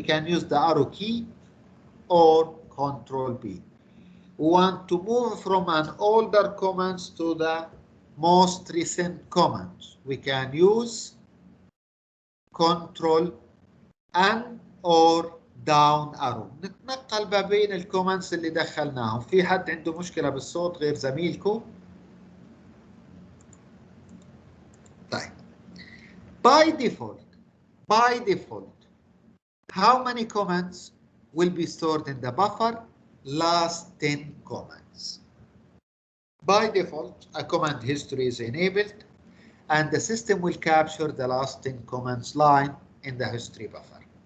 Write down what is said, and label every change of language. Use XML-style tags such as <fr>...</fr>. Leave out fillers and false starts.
<en>We can use the arrow key or Ctrl B. We want to move from an older commands to the most recent commands. We can use Ctrl N or down arrow.</en> <ar>نتنقل ما بين الكومنتس اللي دخلناهم. في حد عنده مشكلة بالصوت غير زميلكم؟ طيب.</ar> <en>By default, how many commands will be stored in the buffer? Last 10 commands. By default, a command history is enabled, and the system will capture the last 10 commands line in the history buffer.</en>